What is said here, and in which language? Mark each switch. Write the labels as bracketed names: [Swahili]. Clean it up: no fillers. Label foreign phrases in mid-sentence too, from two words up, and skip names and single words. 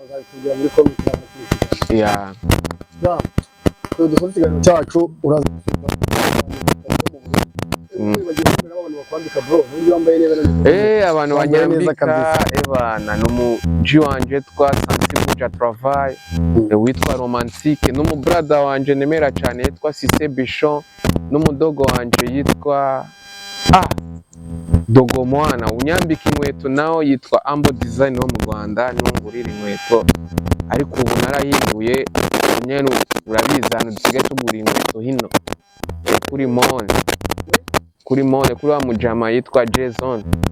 [Rundi] cyacu uraza abantu banyambika ebana n'umuji wanje twa Sansibuja Travail witwa Romantique, n'umu brother wanje nemera cyane yitwa Sise Bichon, n'umudogo wanje yitwa Dogo Mwana. Unyambika inkweto nawo yitwa Ambo Design wo mu Rwanda, n'ungurira inkweto, ariko ubu narahinduye nyene urabizi hano dusigaye tugura inkweto hino kuri mole kuri wa mujama yitwa Jason